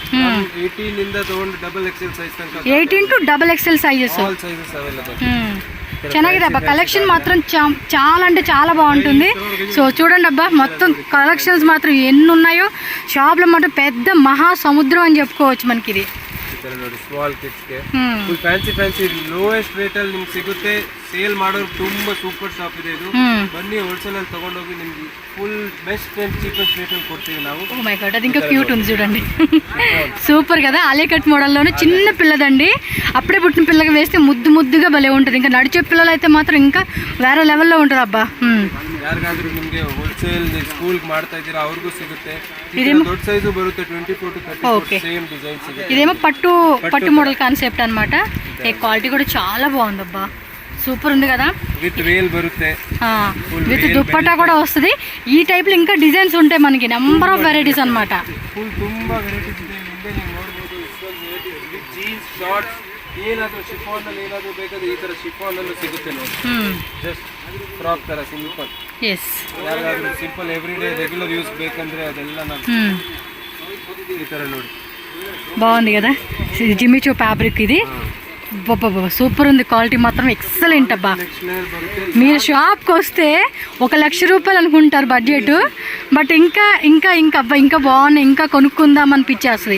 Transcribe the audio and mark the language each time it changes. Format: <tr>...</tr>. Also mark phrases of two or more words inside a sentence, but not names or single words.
<en>18 to XXL sizes.</en> <te>ಚೆನ್ನಾಗಿದೆ అబ్బా కలెక్షన్ మాత్రం చాలా అంటే చాలా బాగుంటుంది. సో చూడండి అబ్బా మొత్తం కలెక్షన్స్ మాత్రం ఎన్ని ఉన్నాయో షాప్లో మాత్రం పెద్ద మహాసముద్రం అని చెప్పుకోవచ్చు మనకి ఇది.</te> <kn>ನೋಡಿ</kn> <en>small kids</en> <kn>ಗೆ</kn> <en>full fancy lowest rate</en> <kn>ಅಲ್ಲಿ ನಿಮ್ಗೆ ಸಿಗುತ್ತೆ. ಸೇಲ್ ಮಾಡೋರು ತುಂಬಾ</kn> <en>super shop</en> <kn>ಇದೆ ಇದು. ಬನ್ನಿ ಹೋಲ್ಸೇಲ್ ಅಲ್ಲಿ ತಗೊಂಡೋಗಿ ನಿಮ್ಗೆ</kn> <en>full best and cheapest rate</en> <kn>కొడుతుంది ನಾವು.</kn> <en>oh my god</en> <te>అది ఇంకా క్యూట్ ఉంది చూడండి. సూపర్ కదా. ఆలికట్ మోడల్లోనే చిన్న పిల్లదండి. అప్పుడే పుట్టిన పిల్లకి వేస్తే ముద్దుగా భలే ఉంటుంది. ఇంకా నడిచే పిల్లలు అయితే మాత్రం ఇంకా వేరే లెవెల్లో ఉంటుంది అబ్బా.</te> <kn>ಯಾರಿಗಾದ್ರೂ ನಿಮಗೆ</kn> <en>wholesale school</en> <kn>ಮಾಡ್ತಾ ಇದ್ದೀರಾ ಅವ್ರಿಗೂ ಸಿಗುತ್ತೆ. ದೊಡ್ಡ ಸೈಜು ಬರುತ್ತೆ 24 to 34</kn> <en>same design</en> <kn>సిಗುತ್ತೆ.</kn> <te>ఇదేమో పట్టు</te> <en>model concept</en> <te>అన్నమాట. ఈ క్వాలిటీ కూడా చాలా బాగుంది అబ్బా. సూపర్ ఉంది కదా.</te> <en>with veil బರುತ್ತೆ,</en> <te>విత్ దుప్పట్టా కూడా వస్తుంది. ఈ టైప్ లో ఇంకా డిజైన్స్ ఉంటాయి మనకి</te> <en>number of varieties</en> <te>అన్నమాట.</te> <kn>ఫుల్ ತುಂಬಾ వెరైటీస్ ಇದೆ. ಹಿಂದೆ ನೀವು ನೋಡಬಹುದು ಇಷ್ಟೊಂದು ವೆರೈಟಿ</kn> <en>with jeans shorts</en> <kn>ಏನಾದರೂ ಶಿಫಾನ್ ಅಲ್ಲಿ ಏನಾದರೂ ಬೇಕಾದ್ರೆ ಈ ತರ ಶಿಫಾನ್ ಅಲ್ಲೂ ಸಿಗುತ್ತೆ ನೋಡಿ.</kn> <en>just frock</en> <kn>ತರ ಸಿಂಪಲ್. ಎಸ್ ಯಾರಿಗಾದ್ರೂ</kn> <en>simple every day regular use</en> <kn>ಬೇಕಂದ್ರೆ ಅದೆಲ್ಲ ನಾನು ಈ ತರ ನೋಡಿ.</kn> <te>బాగుంది కదా. జిమ్మిచూ ఫ్యాబ్రిక్ ఇది. సూపర్ ఉంది. క్వాలిటీ మాత్రం ఎక్సలెంట్ అబ్బా. మీరు షాప్కి వస్తే 1,00,000 రూపాయలు అనుకుంటారు బడ్జెట్. బట్ ఇంకా ఇంకా ఇంకా అబ్బా ఇంకా బాగున్నాయి, ఇంకా కొనుక్కుందాం అనిపించేస్తుంది.</te>